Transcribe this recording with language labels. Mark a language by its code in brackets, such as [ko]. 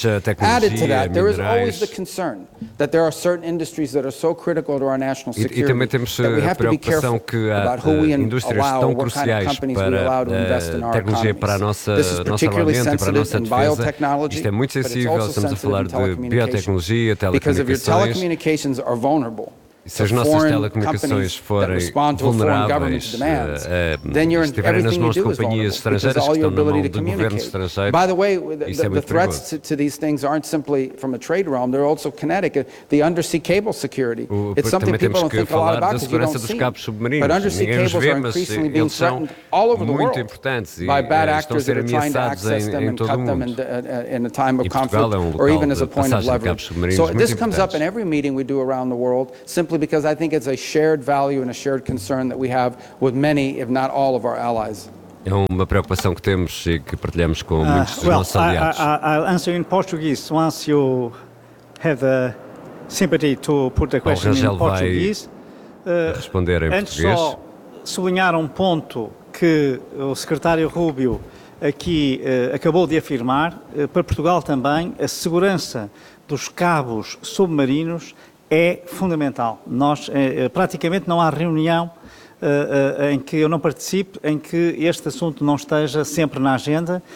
[en] Added to that, there is always the concern that there are certain industries that are so critical to our national security that we have to be careful about who we allow or what kind of companies we allow to invest in our economies. This is particularly sensitive in biotechnology, but it's also sensitive [pt] de biotecnologia, telecomunicações, [en] because if your telecommunications are vulnerable, [pt] se as nossas telecomunicações forem vulneráveis, estiverem nas mãos de companhias estrangeiras que estão na mão do governo estrangeiro, isso é muito perigoso. [en] The threats to these things aren't simply from a trade realm, they're also kinetic. The undersea cable security, it's something people don't think a lot about because we don't see. [pt] Dos cabos submarinos. [en] But undersea cables are increasingly being threatened all over the world by bad actors that are trying to access them and cut them in a time of conflict or even as a point of leverage. So this comes up in every meeting we do around the world, simply because I think it's a shared value and a shared concern that we have with many, if not all, of our allies. [pt] É uma preocupação que temos e que partilhamos com muitos dos nossos aliados. [en] I'll answer in Portuguese once you have the sympathy to put the question in Portuguese. [pt] Responder em antes português. Só sublinhar um ponto que o secretário Rubio aqui acabou de afirmar, para Portugal também, a segurança dos cabos submarinos é fundamental. Nós, praticamente não há reunião em que eu não participe, em que este assunto não esteja sempre na agenda.